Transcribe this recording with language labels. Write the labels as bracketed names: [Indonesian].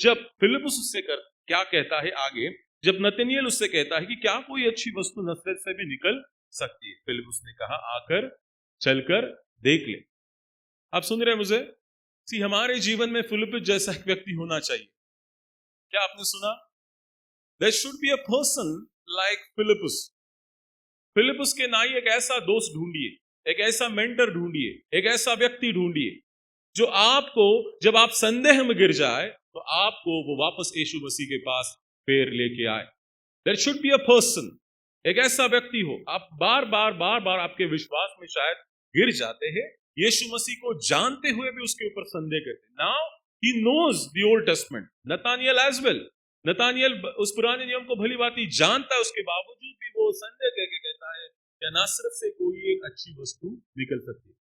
[Hindi] जब फिलिपुस उससे क्या कहता है आगे, जब नतनिएल उससे कहता है कि क्या कोई अच्छी वस्तु नसरत से भी निकल सकती है, फिलिपुस ने कहा आकर चलकर देख ले। आप सुन रहे हैं मुझे? हमारे जीवन में फिलिपुस जैसा एक व्यक्ति होना चाहिए। क्या आपने सुना? [English] There should be a person like Philippus. [Hindi] Philip के नाई एक ऐसा दोस्त ढूंढिए, एक ऐसा मेंटर ढूंढिए, एक ऐसा व्यक्ति ढूंढिए जो आपको जब आप संदेह में गिर जाए तो आपको वो वापस यीशु मसीह के पास फिर लेके आए। [English] There should be a person, [Hindi] एक ऐसा व्यक्ति हो। आप बार बार आपके विश्वास में शायद गिर जाते हैं, यीशु मसीह को जानते हुए भी उसके ऊपर संदेह करते हैं। [English] Now he knows the old testament, Nathanael as well. [Hindi] नतानिएल उस पुराने नियम को भली भांति जानता है, उसके बावजूद भी वो संदेह करके कहता है कि नासरत से कोई एक अच्छी वस्तु निकल सकती है।